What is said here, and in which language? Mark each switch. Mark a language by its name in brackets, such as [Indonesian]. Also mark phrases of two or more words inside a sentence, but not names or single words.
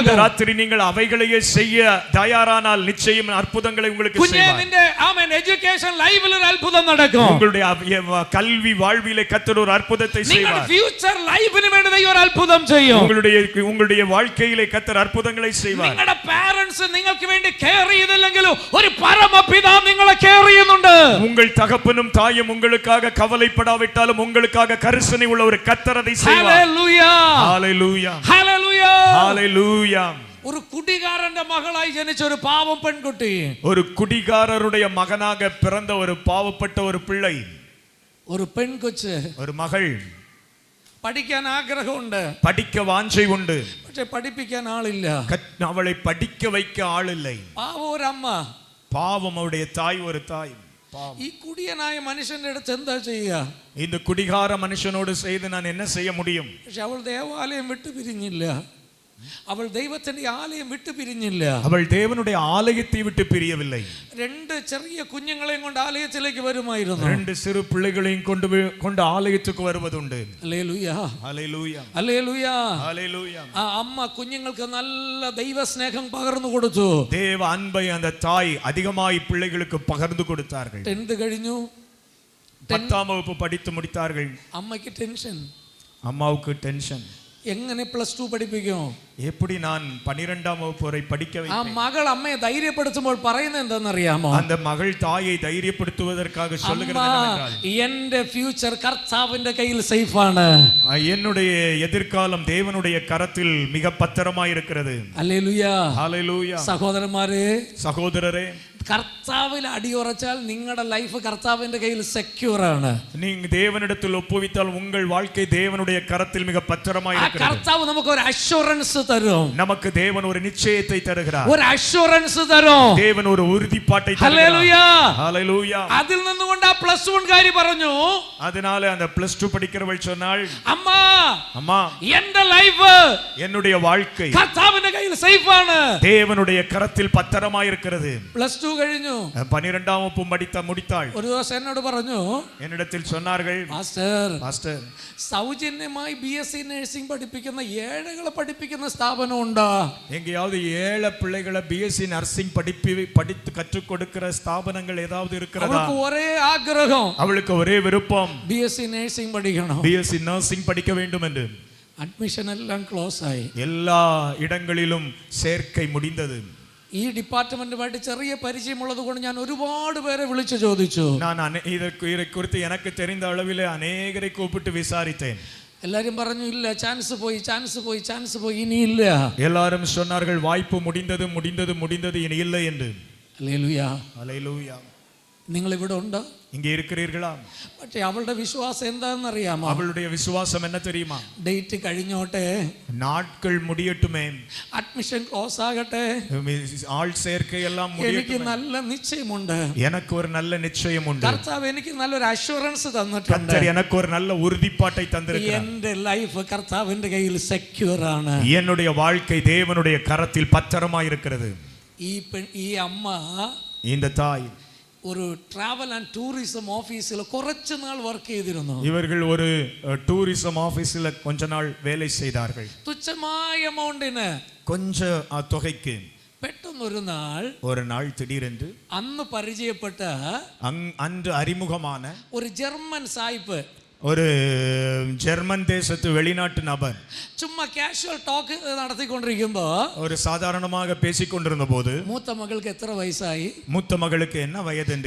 [Tamil] இந்த ராத்திரி நீங்கள் அவைகளையே செய்ய தயாரானால் நிச்சயம் அற்புதங்களை உங்களுக்கு செய்வார். [Malayalam] നിന്റെ ആമേൻ [English] education lifil [Malayalam] ഒരു അത്ഭുതം നടക്കും. [Tamil] உங்களுடைய கல்வி வாழ்விலே கர்த்தர் ஒரு அற்புதத்தை செய்வார். [Malayalam] നിങ്ങളുടെ [English] future lifinu [Malayalam] വേണ്ടി ദൈവം ഒരു അത്ഭുതം ചെയ്യും. [Tamil] உங்களுடைய வாழ்க்கையிலே கர்த்தர் அற்புதங்களை செய்வார். [Malayalam] നിങ്ങളുടെ പാരന്റ്സ് നിങ്ങൾക്ക് വേണ്ടി കെയർ ചെയ്തില്ലെങ്കിലും ഒരു പരമപിതാവ് നിങ്ങളെ കെയർ ചെയ്യുന്നുണ്ട്. [Tamil] உங்கள் தகப்பனும் தாயும் உங்களுக்காக கவலைப்படாவிட்டாலும் உங்களுக்காக கரிசனை உள்ள ஒரு கர்த்தர் அதை செய்வார். [Malayalam] ഹല്ലേലൂയ [Tamil] ஹalleluya [Malayalam] ഹല്ലേലൂയ [Tamil] ஹalleluya. [Malayalam] ഒരു കുടികാരന്റെ മകളായി ജനിച്ച ഒരു പാവം പെൺകുട്ടി, [Tamil] ஒரு குடிகாரருடைய மகனாக பிறந்த ஒரு பாவப்பட்ட ஒரு பிள்ளை, [Malayalam] ഒരു പെൺകൊച്ച്, [Tamil] ஒரு மகள், [Malayalam] പഠിക്കാൻ ആഗ്രഹമുണ്ട്, [Tamil] படிக்க வாஞ்சை உண்டு, [Malayalam] പക്ഷെ പഠിപ്പിക്കാൻ ആളില്ല. [Tamil] அவளை படிக்க வைக்க ஆள் இல்லை. [Malayalam] പാവം ഒരു അമ്മ, [Tamil] பாவம் அவருடைய தாய், ஒரு தாய். [Malayalam] ഈ കുടിയനായ മനുഷ്യന്റെ അടുത്ത് എന്താ ചെയ്യുക? [Tamil] இந்த குடிகார மனுஷனோடு செய்து நான் என்ன செய்ய முடியும்? [Malayalam] പക്ഷെ അവൾ ദേവാലയം വിട്ടു പിരിഞ്ഞില്ല. [Tamil] அவள் தெய்வத்தின் ஆலயம் விட்டு பிரிஞ்சிല്ല. அவள் தேவனுடைய ஆலயத்தை விட்டு பிரியவில்லை. [Malayalam] 2 ചെറിയ കുഞ്ഞുങ്ങളെയും കൊണ്ട് ആലയത്തിലേക്ക് വരുമായിരുന്നു. [Tamil] 2 சிறு பிள்ளைகளையும் கொண்டு ஆலயத்துக்கு வருவதுண்டு. [Malayalam] ഹല്ലേലൂയ, ഹല്ലേലൂയ, ഹല്ലേലൂയ, ഹല്ലേലൂയ. ആ അമ്മ കുഞ്ഞുങ്ങൾക്ക് നല്ല ദൈവസ്നേഹം പകർന്നു കൊടുത്തു. [Tamil] தேவ அன்பை அந்த தாய் அதிகமாய் பிள்ளைகளுக்கு பகிர்ந்து கொடுத்தார்கள். [Malayalam] 10th കഴിഞ്ഞു, [Tamil] 10ஆம் வகுப்பு படித்து முடித்தார்கள். [Malayalam] അമ്മയ്ക്ക് ടെൻഷൻ. [Tamil] அம்மாவுக்கு டென்ஷன். [Malayalam] എങ്ങനെ +2 പഠിപ്പിക്കും? [Tamil] எப்படி நான் 12ஆம் வகுப்பு வரை படிக்க [Malayalam] ആ [Tamil] வைப்பேன்? [Malayalam] മകൾ അമ്മയെ ധൈര്യപ്പെടുത്തുമ്പോൾ പറയുന്നത് എന്താണെന്നറിയാമോ? [Tamil] அந்த மகள் தாயை தைரியப்படுத்துவதற்காக சொல்லுகிறது என்னவென்றால், [Malayalam] എന്റെ ഫ്യൂച്ചർ കർത്താവിന്റെ കയ്യിൽ സേഫ് ആണ്. [Tamil] என்னுடைய எதிர்காலம் தேவனுடைய கரத்தில் மிக பத்திரமாய் இருக்கிறது. [Malayalam] ഹല്ലേലൂയ, [Tamil] ஹalleluya. [Malayalam] സഹോദരന്മാരെ, [Tamil] சகோதரரே, [Malayalam] കർത്താവിൽ അടിയുറച്ചാൽ നിങ്ങളുടെ ലൈഫ് കർത്താവിന്റെ കയ്യിൽ സെക്യൂർ ആണ്. [Tamil] நீங்க தேவனிடத்தில் ஒப்புவித்தால் உங்கள் வாழ்க்கை தேவனுடைய கரத்தில் மிக பத்திரமாய் [Malayalam] ആ [Tamil] இருக்கிறது. [Malayalam] കർത്താവ് നമുക്ക് ഒരു അഷ്വറൻസ് തരും. [Tamil] நமக்கு தேவன் ஒரு நிச்சயத்தை தருகிறார். [Malayalam] ഒരു അഷ്വറൻസ് തരും. [Tamil] தேவன் ஒரு உறுதிப்பாட்டை [Malayalam] ഹല്ലേലൂയ, [Tamil] தருகிறார். ஹalleluya. [Malayalam] അതിൽ നിന്നുകൊണ്ട് ആ +1 കാരി പറഞ്ഞു, [Tamil] அதனால அந்த +2 படிக்கிறவள் சொன்னாள், [Malayalam] അമ്മ [Tamil] அம்மா, [Malayalam] എന്റെ ലൈഫ് [Tamil] என்னுடைய வாழ்க்கை [Malayalam] കർത്താവിന്റെ കയ്യിൽ സേഫ് ആണ്. [Tamil] தேவனுடைய கரத்தில் பத்திரமாய் இருக்கிறது. [Malayalam] +2 കഴിഞ്ഞു, [Tamil] 12ஆம் வகுப்பு முடித்தாள். [Malayalam] ഒരു ദിവസം എന്നോട് പറഞ്ഞു, [Tamil] என்னிடத்தில் சொன்னார்கள், [Malayalam] പാസ്റ്റർ, സൗജന്യമായി [English] BSc nursing [Malayalam] പഠിപ്പിക്കുന്ന ഏഴകളെ പഠിപ്പിക്കുന്ന സ്ഥാപനം ഉണ്ടോ? [Tamil] எங்கேயாவது ஏழை பிள்ளைகளை [English] BSc nursing [Tamil] படித்து கற்றுக் கொடுக்கிற ஸ்தாபனங்கள் ஏதாவது இருக்கிறதா? [Malayalam] അവൾക്ക് ഒരേ ആഗ്രഹം, [Tamil] அவளுக்கு ஒரே விருப்பம், [English] BSc nursing [Malayalam] പഠിക്കണം. [English] BSc nursing [Tamil] படிக்க வேண்டும் என்று. [Malayalam] അഡ്മിഷൻ എല്ലാം ക്ലോസ് ആയി. [Tamil] எல்லா இடங்களிலும் சேர்க்கை முடிந்தது. [Malayalam] ഈ ഡിപ്പാർട്ട്മെന്റുമായിട്ട് ചെറിയ പരിചയമുള്ളത് കൊണ്ട് ഞാൻ ഒരുപാട് പേരെ വിളിച്ചു ചോദിച്ചു. [Tamil] நான் இதை குறித்து எனக்கு தெரிந்த அளவில் அநேகரை கூப்பிட்டு விசாரித்தேன். [Malayalam] എല്ലാരും പറഞ്ഞു, ഇല്ല, ചാൻസ് പോയി ഇനിയില്ല. [Tamil] எல்லாரும் சொன்னார்கள், வாய்ப்பு முடிந்தது இனி இல்லை என்று. [Malayalam] ഹല്ലേലൂയ, [Tamil] ஹல்லேலூயா. [Malayalam] നിങ്ങൾ ഇവിടെ ഉണ്ടോ? [Tamil] இங்கே இருக்கிறீர்களா? [Malayalam] പക്ഷേ അവളുടെ വിശ്വാസം എന്താണെന്ന് അറിയാമോ? [Tamil] அவளுடைய விசுவாசம் என்ன தெரியுமா? [Malayalam] ഡേറ്റ് കഴിഞ്ഞോട്ടെ, [Tamil] நாட்கள் முடியட்டுமே, [Malayalam] അഡ്മിഷൻ ക്ലോസ് ആകട്ടെ, [Tamil] ஆள் சேர்க்கை எல்லாம் [Malayalam] എനിക്ക് [Tamil] முடியட்டுமே, [Malayalam] നല്ല നിശ്ചയമുണ്ട്. [Tamil] எனக்கு ஒரு நல்ல நிச்சயம் உண்டு. [Malayalam] കർത്താവ് എനിക്ക് നല്ലൊരു അഷ്വറൻസ് തന്നിട്ടുണ്ട്. [Tamil] கர்த்தர் எனக்கு ஒரு நல்ல உறுதிப்பாட்டை தந்திருக்கிறார். [Malayalam] എന്റെ ലൈഫ് കർത്താവിന്റെ കയ്യിൽ സെക്യൂർ ആണ്. [Tamil] என்னுடைய வாழ்க்கை தேவனுடைய கரத்தில் பத்திரமாய் இருக்கிறது. [Malayalam] ഈ അമ്മ, [Tamil] இந்த தாய் [Malayalam] ഒരു [English] travel and tourism officil [Malayalam] കുറച്ചു നാൾ വർക്ക് ചെയ്തിരുന്നു. [Tamil] இவர்கள் ஒரு [English] tourism officela [Tamil] கொஞ்ச நாள் வேலை செய்தார்கள். [Malayalam] തുച്ഛമായ എമൗണ്ടിന്, [Tamil] கொஞ்ச தொகைக்கு. [Malayalam] പെട്ടെന്നൊരു നാൾ [Tamil] திடீரென்று [Malayalam] അന്ന് പരിചയപ്പെട്ട [Tamil] அன்று அறிமுகமான [Malayalam] ഒരു ജർമ്മൻ സായിപ്പ്, [Tamil] ஒரு ஜெர்மன் தேசத்து வெளிநாட்டு நபர் [Malayalam] ചുമ്മാ [English] casual talk [Malayalam] നടത്തിക്കൊണ്ടിരിക്കുമ്പോ, [Tamil] ஒரு சாதாரணமாக பேசிக்கொண்டிருந்த போது, [Malayalam] മൂത്ത മകൾക്ക് എത്ര വയസ്സായി, [Tamil] மூத்த மகளுக்கு என்ன வயது என்று